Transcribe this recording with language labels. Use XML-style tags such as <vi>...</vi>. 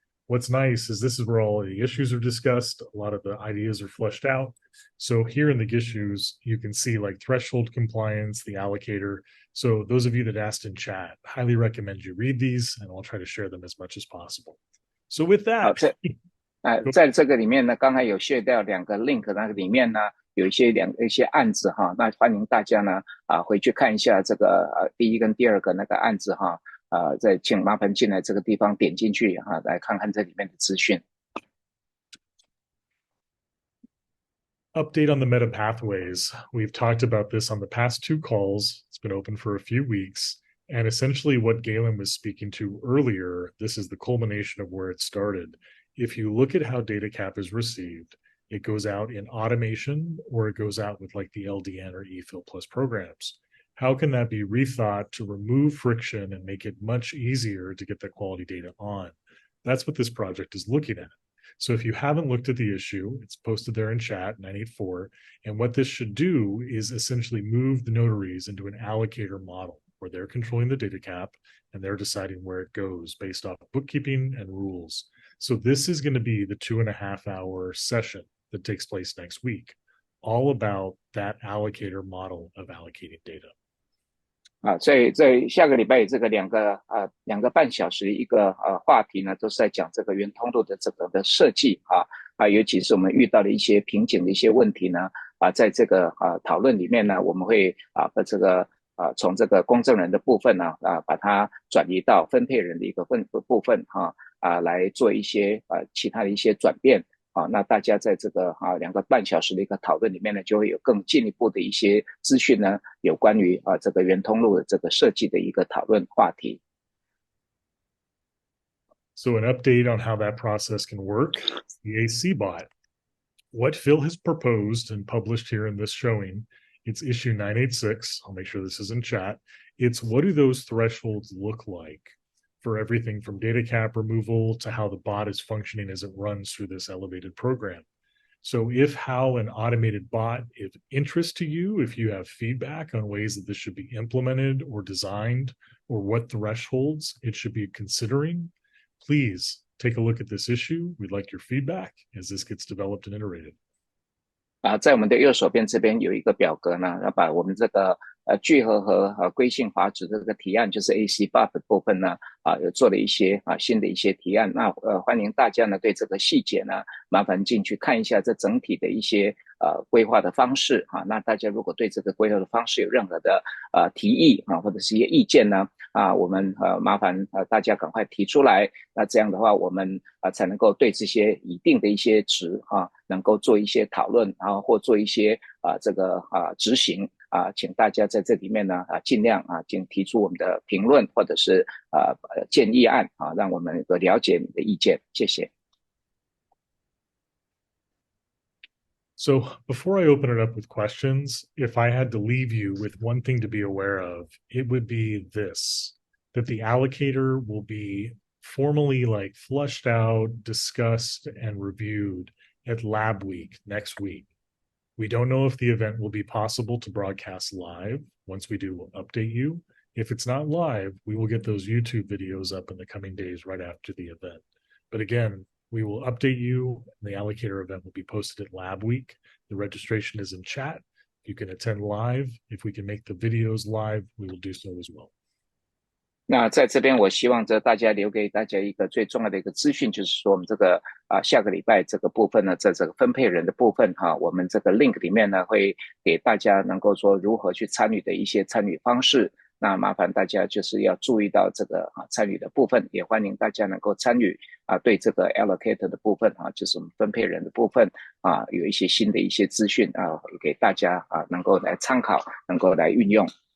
<en>What's nice is this is where all the issues are discussed. A lot of the ideas are fleshed out. So here in the issues, you can see like threshold compliance, the allocator. So those of you that asked in chat, highly recommend you read these, and I'll try to share them as much as possible. So with that,</en> <zh>在这个里面呢，刚才有share掉2个 link， 那个里面呢有一些案子那欢迎大家呢回去看一下这个第1跟第2个那个案子再请麻烦进来这个地方点进去来看看这里面的资讯。</zh> <en>Update on the meta pathways. We've talked about this on the past 2 calls. It's been open for a few weeks. And essentially what Galen was speaking to earlier, this is the culmination of where it started. If you look at how DataCap is received, it goes out in automation, or it goes out with like the LDN or eFil Plus programs. How can that be rethought to remove friction and make it much easier to get that quality data on? That's what this project is looking at. So if you haven't looked at the issue, it's posted there in chat, 984. And what this should do is essentially move the notaries into an allocator model where they're controlling the data cap and they're deciding where it goes based off bookkeeping and rules. So this is going to be the 2.5-hour session that takes place next week, all about that allocator model of allocating data.</en> <zh>所以在下个礼拜这个2个半小时一个话题呢，都是在讲这个原通路的这个的设计尤其是我们遇到的一些瓶颈的一些问题呢在这个讨论里面呢，我们会把这个从这个公证人的部分呢把它转移到分配人的一个部分来做一些其他的一些转变。那大家在这个2个半小时的一个讨论里面呢，就会有更进一步的一些资讯呢，有关于这个原通路的这个设计的一个讨论话题。</zh> <en>So an update on how that process can work, the AC bot. What Phil has proposed and published here in this showing, it's issue 986. I'll make sure this is in chat. It's what do those thresholds look like for everything from data cap removal to how the bot is functioning as it runs through this elevated program. So if how an automated bot is of interest to you, if you have feedback on ways that this should be implemented or designed, or what thresholds it should be considering, please take a look at this issue. We'd like your feedback as this gets developed and iterated.</en> <zh>在我们的右手边这边有一个表格呢，要把我们这个聚合和规性法旨这个提案，就是 AC Buff 的部分呢有做了一些新的一些提案。那欢迎大家呢对这个细节呢麻烦进去看一下这整体的一些规划的方式那大家如果对这个规划的方式有任何的提议或者是一些意见呢我们麻烦大家赶快提出来。那这样的话我们才能够对这些一定的一些值能够做一些讨论或做一些这个执行请大家在这里面呢尽量请提出我们的评论或者是建议案让我们了解你的意见。谢谢。</zh> <en>So before I open it up with questions, if I had to leave you with one thing to be aware of, it would be this, that the allocator will be formally like flushed out, discussed, and reviewed at Labweek next week. We don't know if the event will be possible to broadcast live. Once we do, we'll update you. If it's not live, we will get those YouTube videos up in the coming days right after the event. But again, we will update you. The Allocator event will be posted at Labweek. The registration is in chat. You can attend live. If we can make the videos live, we will do so as well.</en> <zh>那在这边，我希望大家留给大家一个最重要的一个资讯，就是说我们这个下个礼拜这个部分呢，在这个分配人的部分我们这个 link 里面呢会给大家能够说如何去参与的一些参与方式。那麻烦大家就是要注意到这个参与的部分，也欢迎大家能够参与对这个 Allocator 的部分就是我们分配人的部分有一些新的一些资讯给大家能够来参考，能够来运用。</zh>